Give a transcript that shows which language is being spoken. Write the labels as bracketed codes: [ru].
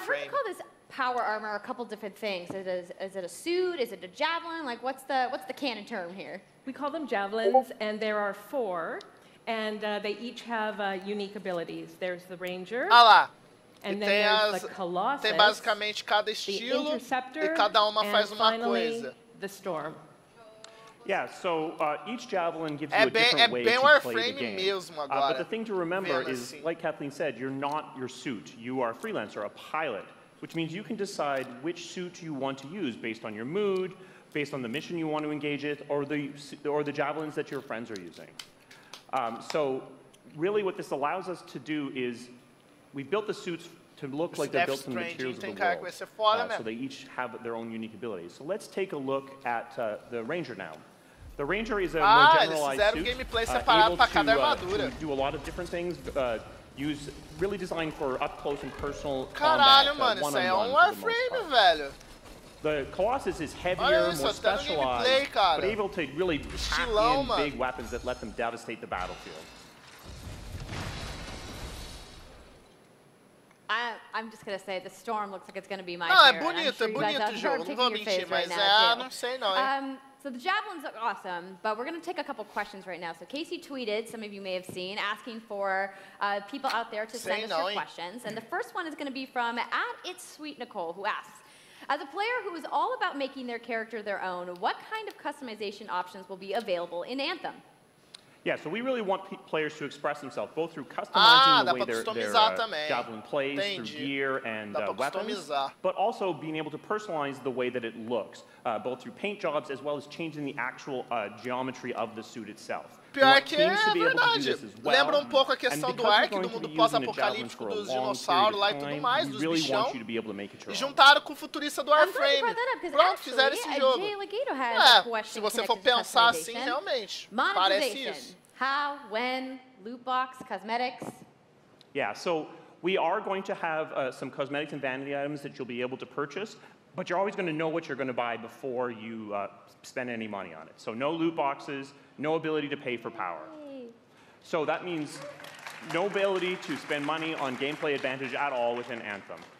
[en] I've heard you call this power armor a couple different things. Is it a suit? Is it a javelin? Like, what's the canon term here? We call them javelins, and there are 4, and they each have unique abilities. There's the Ranger. And then there's the Colossus, [pt] tem basicamente cada estilo e cada uma faz uma coisa. [en] The Storm. Yeah, so each javelin gives you a different way to play the game. [pt] Mesmo agora, [en] but the thing to remember is, like Kathleen said, you're not your suit. You are a freelancer, a pilot, which means you can decide which suit you want to use based on your mood, based on the mission you want to engage with, or the javelins that your friends are using. So really what this allows us to do is we've built the suits to look like they're built from the materials of the world. So they each have their own unique abilities. So let's take a look at the Ranger now. The Ranger is a more generalized suit, able to do a lot of different things, really designed for up-close and personal combat, one-on-one for the most part. The Colossus is heavier, more specialized, but able to really pack in big weapons that let them devastate the battlefield. I'm just going to say the Storm looks like it's going to be my favorite. [pt] Não, é bonito o jogo, não vou mentir, mas não sei não, hein. [en] So the javelins look awesome, but we're going to take a couple questions right now. So Casey tweeted, some of you may have seen, asking for people out there to send us your questions. And the first one is going to be from @It'sSweetNicole, who asks, as a player who is all about making their character their own, what kind of customization options will be available in Anthem? Yeah, so we really want players to express themselves, both through customizing the way their javelin plays, through gear and weapons, but also being able to personalize the way that it looks, both through paint jobs as well as changing the actual geometry of the suit itself. [pt] Pior que é verdade. Lembra pouco a questão do Ark, do mundo pós-apocalíptico dos dinossauros lá e tudo mais, dos bichão. E juntaram com o futurista do Warframe. Pronto, fizeram esse jogo. Se você for pensar assim, realmente, parece isso. [en] How, when, loot box, cosmetics? Yeah, so we are going to have some cosmetics and vanity items that you'll be able to purchase, but you're always going to know what you're going to buy before you spend any money on it. So no loot boxes, no ability to pay for power. So that means no ability to spend money on gameplay advantage at all within Anthem.